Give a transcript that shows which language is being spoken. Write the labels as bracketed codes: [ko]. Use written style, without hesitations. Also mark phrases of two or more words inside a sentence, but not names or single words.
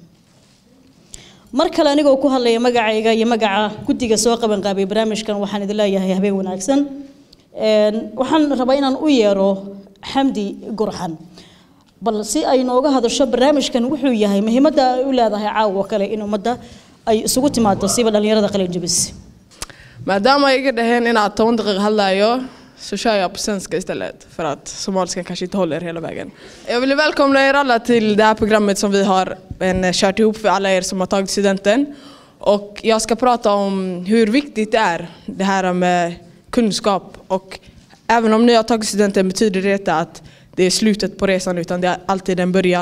[so] mar kale anigoo ku hadlaya magacayga iyo magaca guddiga soo qaban qaabiyay barnaamijkan waxaan idin leeyahay habeen wanaagsan waxaan rabaa inaan u yeero Xamdi Gurxan bal si ay nooga hadasho barnaamijkan wuxuu yahay muhiimadda ay u leedahay caawa kale in ummadda ay isugu timaado siba dhalinyarada qalin jabis maadaama ay iga dhaheen in aad 10 daqiiqo hadlayo [sv] så kör jag på svenska istället för att somaliska kanske inte håller hela vägen. Jag vill välkomna er alla till det här programmet som vi har kört ihop för alla er som har tagit studenten. Och jag ska prata om hur viktigt det är det här med kunskap. Och även om ni har tagit studenten betyder det inte att det är slutet på resan utan det är alltid en början.